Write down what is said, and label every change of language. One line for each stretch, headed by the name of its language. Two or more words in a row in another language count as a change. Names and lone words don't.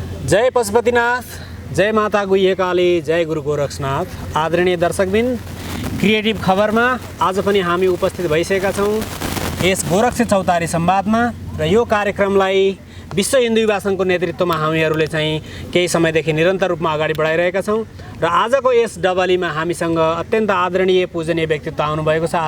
Nepali: जय पशुपतिनाथ, जय माता गुह्यकाली, जय गुरु गोरक्षनाथ। आदरणीय दर्शकबिन, क्रिएटिभ खबरमा आज पनि हामी उपस्थित भइसकेका छौँ यस गोरक्ष चौतारी संवादमा। र यो कार्यक्रमलाई विश्व हिन्दू युवा सङ्घको नेतृत्वमा हामीहरूले चाहिँ केही समयदेखि निरन्तर रूपमा अगाडि बढाइरहेका छौँ। र आजको यस डबलीमा हामीसँग अत्यन्त आदरणीय पूजनीय व्यक्तित्व आउनुभएको छ।